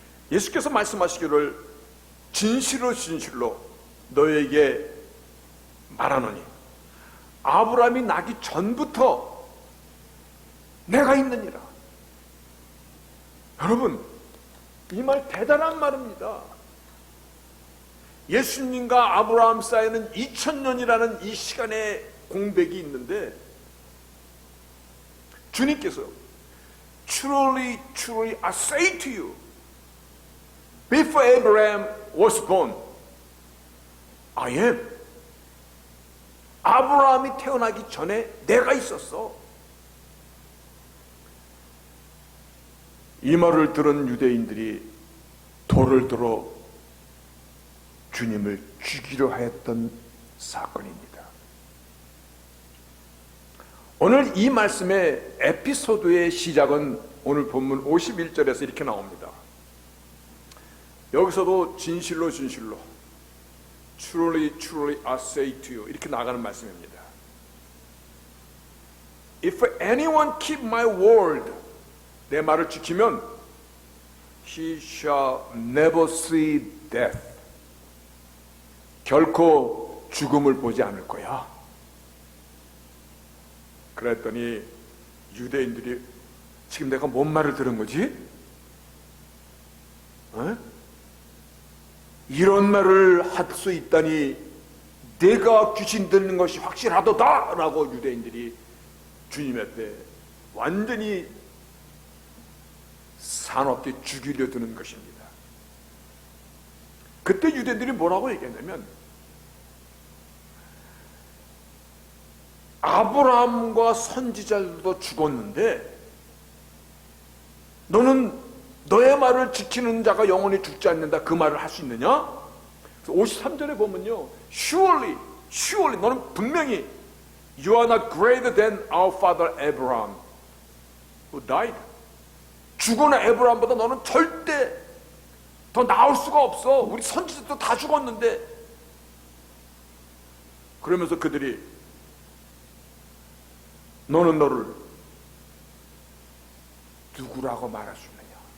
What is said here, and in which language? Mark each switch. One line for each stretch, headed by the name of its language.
Korean: 예수께서 말씀하시기를 진실로 진실로 너에게 말하노니 아브라함이 나기 전부터 내가 있느니라. 여러분, 이 말 대단한 말입니다. 예수님과 아브라함 사이에는 2000년이라는 이 시간의 공백이 있는데 주님께서
English: Truly, truly, I say to you, before Abraham was born, I am.
Korean: 아브라함이 태어나기 전에 내가 있었어. 이 말을 들은 유대인들이 돌을 들어 주님을 죽이려 하였던 사건입니다. 오늘 이 말씀의 에피소드의 시작은 오늘 본문 51절에서 이렇게 나옵니다. 여기서도 진실로 진실로
English: Truly, truly, I say to you
Korean: 이렇게 나가는 말씀입니다.
English: If anyone keep my word,
Korean: 내 말을 지키면
English: he shall never see death.
Korean: 결코 죽음을 보지 않을 거야. 그랬더니 유대인들이 지금 내가 뭔 말을 들은 거지? 이런 말을 할 수 있다니 내가 귀신 듣는 것이 확실하도다 라고 유대인들이 주님 앞에 완전히 사납게 죽이려 드는 것입니다. 그때 유대인들이 뭐라고 얘기했냐면 아브라함과 선지자들도 죽었는데 너는 너의 말을 지키는 자가 영원히 죽지 않는다, 그 말을 할 수 있느냐? 53절에 보면요,
English: surely, surely,
Korean: 너는 분명히
English: you are not greater than our father Abraham who died.
Korean: 죽은 에브라함보다 너는 절대 더 나을 수가 없어. 우리 선지자도 다 죽었는데. 그러면서 그들이 너는 너를 누구라고 말할 수 있느냐?